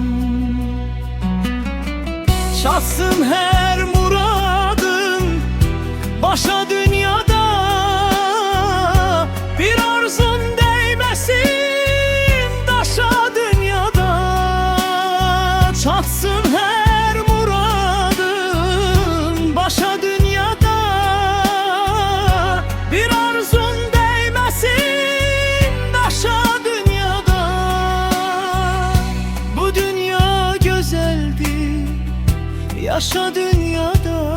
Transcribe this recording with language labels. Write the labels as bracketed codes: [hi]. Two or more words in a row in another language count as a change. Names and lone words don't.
[az] Çatsın hər muradın başa dünyada, bir arzun değmesin daşa dünyada. Çatsın her muradın başa dünyada, bir arzun değmesin daşa dünyada. [tr] Bu dünya güzeldir, yaşa dünyada.